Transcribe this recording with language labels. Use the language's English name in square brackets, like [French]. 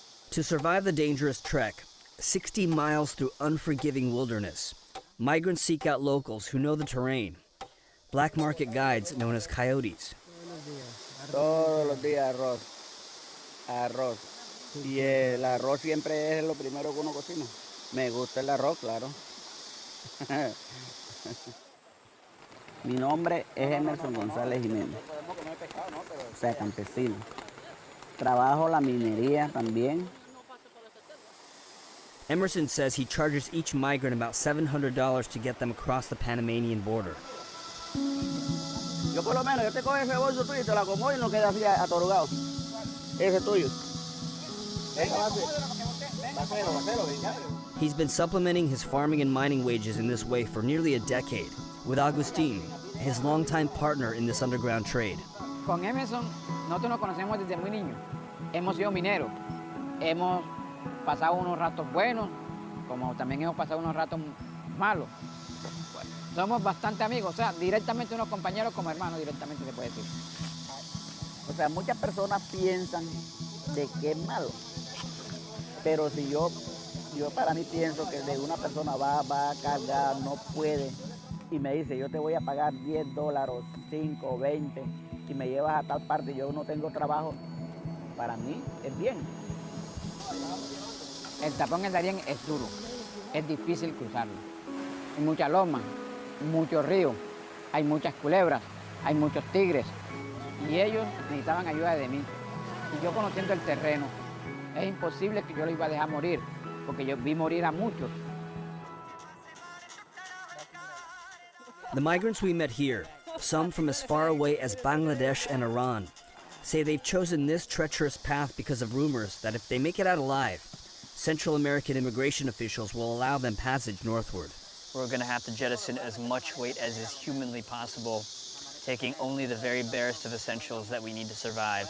[English] To survive the dangerous trek, 60 miles through unforgiving wilderness, migrants seek out locals who know the terrain, black market guides known as coyotes. [Spanish] Todos los días arroz. Y el arroz siempre es lo primero que uno cocina. Me gusta el arroz, claro. Mi nombre es Emerson González Jiménez, o sea, campesino. Trabajo la minería también. [English] Emerson says he charges each migrant about $700 to get them across the Panamanian border. [Spanish] Yo por lo menos, yo te cojo ese bolso tuyo y te lo acomodo y no queda así atorugado. Ese es tuyo. [English] He's been supplementing his farming and mining wages in this way for nearly a decade, with Agustin, his longtime partner in this underground trade. [Spanish] Con Emerson, nosotros nos conocemos desde muy niños. Hemos sido mineros. Hemos pasado unos ratos buenos, como también hemos pasado unos ratos malos. Somos bastante amigos, o sea, directamente unos compañeros como hermanos, directamente se puede decir. O sea, muchas personas piensan de que es malo, pero si yo para mí pienso que de una persona va a cargar, no puede, y me dice, yo te voy a pagar $10, 5, 20, y me llevas a tal parte y yo no tengo trabajo, para mí es bien. El tapón en Darién es duro, es difícil cruzarlo. Hay mucha loma, muchos ríos, hay muchas culebras, hay muchos tigres. Y ellos necesitaban ayuda de mí. Y yo conociendo el terreno, es imposible que yo lo iba a dejar morir, porque yo vi morir a muchos. [English] The migrants we met here, some from as far away as Bangladesh and Iran, say they've chosen this treacherous path because of rumors that if they make it out alive, Central American immigration officials will allow them passage northward. We're going to have to jettison as much weight as is humanly possible, taking only the very barest of essentials that we need to survive.